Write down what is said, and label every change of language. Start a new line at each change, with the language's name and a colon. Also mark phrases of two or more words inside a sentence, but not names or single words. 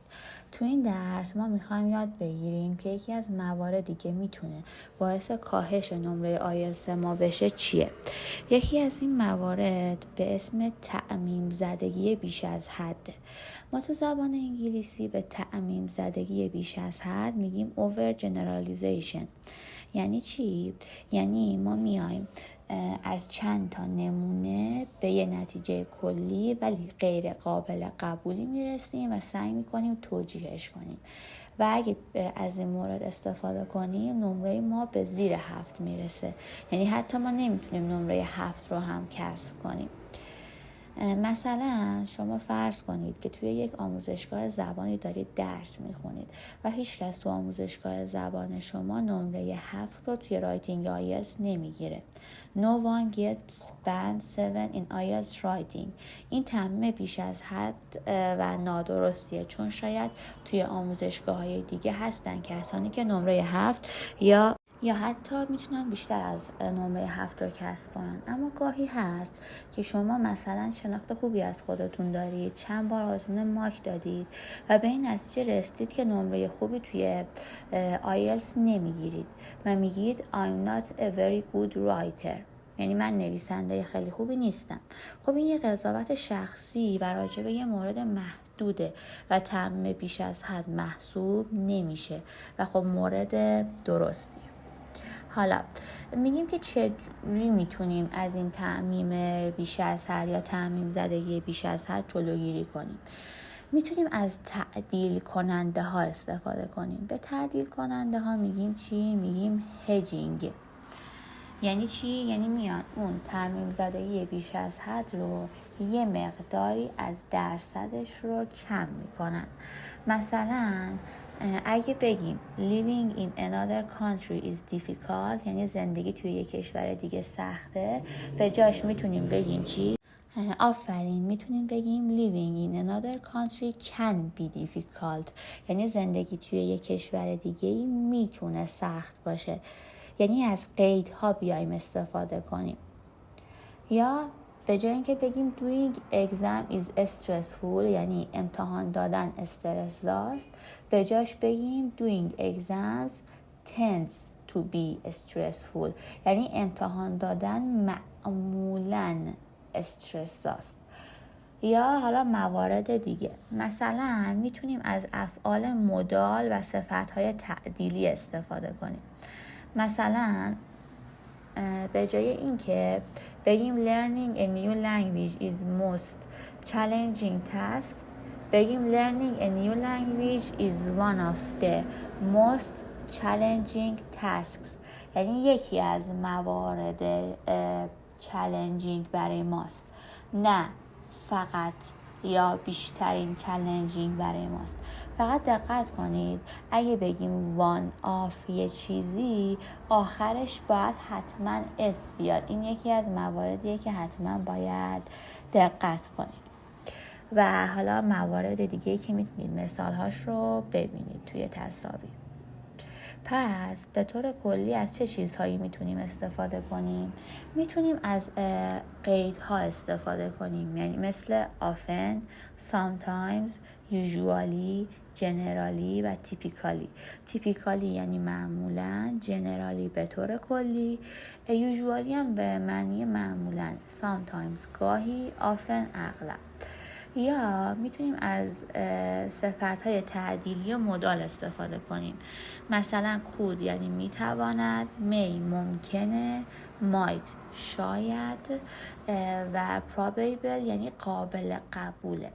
Persian: تو این درس ما میخوایم یاد بگیریم که یکی از مواردی که میتونه باعث کاهش نمره آیلتس ما بشه چیه. یکی از این موارد به اسم تعمیم زدگی بیش از حد. ما تو زبان انگلیسی به تعمیم زدگی بیش از حد میگیم
English: over generalization.
Persian: یعنی چی؟ یعنی ما میایم از چند تا نمونه به یه نتیجه کلی ولی غیر قابل قبولی میرسیم و سعی میکنیم توجیهش کنیم و اگه از این مورد استفاده کنیم نمره ما به زیر 7 میرسه. یعنی حتی ما نمیتونیم نمره 7 رو هم کسب کنیم. مثلا شما فرض کنید که توی یک آموزشگاه زبانی دارید درس میخونید و هیچ کس تو آموزشگاه زبان شما نمره 7 رو توی رایتینگ آیلتس نمیگیره.
English: No one gets band 7 in IELTS writing.
Persian: این تعمیم بیش از حد و نادرستیه، چون شاید توی آموزشگاه‌های دیگه هستن کسانی که نمره 7 یا حتی میتونن بیشتر از نمره 7 رو کسب کنن. اما گاهی هست که شما مثلا شناخت خوبی از خودتون دارید، چند بار آزمون ماک دادید و به این نتیجه رسیدید که نمره خوبی توی آیلتس نمیگیرید و میگید
English: I'm not a very good writer.
Persian: یعنی من نویسنده خیلی خوبی نیستم. خب این یه قضاوت شخصی و راجع به یه مورد محدوده و تعمیم بیش از حد محسوب نمیشه و خب مورد درستی. حالا میگیم که چجوری میتونیم از این تعمیم بیش از حد یا تعمیم زدگی بیش از حد جلوگیری کنیم. میتونیم از تعدیل کننده ها استفاده کنیم. به تعدیل کننده ها میگیم چی؟ میگیم هجینگ. یعنی چی؟ یعنی میان اون تعمیم زدگی بیش از حد رو یه مقداری از درصدش رو کم میکنن. مثلا اگه بگیم
English: living in another country is difficult،
Persian: یعنی زندگی توی یک کشور دیگه سخته، به جاش میتونیم بگیم چی؟ آفرین، میتونیم بگیم
English: living in another country can be difficult،
Persian: یعنی زندگی توی یک کشور دیگه میتونه سخت باشه. یعنی از قیدها بیایم استفاده کنیم. یا به جای اینکه بگیم
English: doing exam is stressful،
Persian: یعنی امتحان دادن استرس داست، به جاش بگیم
English: doing exams tends to be stressful،
Persian: یعنی امتحان دادن معمولاً استرس داست. یا حالا موارد دیگه، مثلا میتونیم از افعال مدال و صفتهای تعدیلی استفاده کنیم. مثلا به جای اینکه بگیم
English: learning a new language is most challenging task،
Persian: بگیم
English: learning a new language is one of the most challenging tasks،
Persian: یعنی یکی از موارد challenging برای ماست، نه فقط یا بیشترین چالنجینگ برای ماست. فقط دقت کنید اگه بگیم
English: one of
Persian: یه چیزی آخرش باید حتما اس بیاد. این یکی از مواردیه که حتما باید دقت کنید. و حالا موارد دیگه که میتونید مثالهاش رو ببینید توی تصاویر. پس به طور کلی از چه چیزهایی میتونیم استفاده کنیم؟ میتونیم از قیدها استفاده کنیم، یعنی مثل
English: often، sometimes، usually، generally
Persian: و typically. typically یعنی معمولاً، generally به طور کلی، usually هم به معنی معمولاً، sometimes گاهی، often اغلب. یا میتونیم از صفتهای تعدیلی و مدال استفاده کنیم. مثلا could یعنی میتواند، may ممکنه، might شاید و probable یعنی قابل قبوله.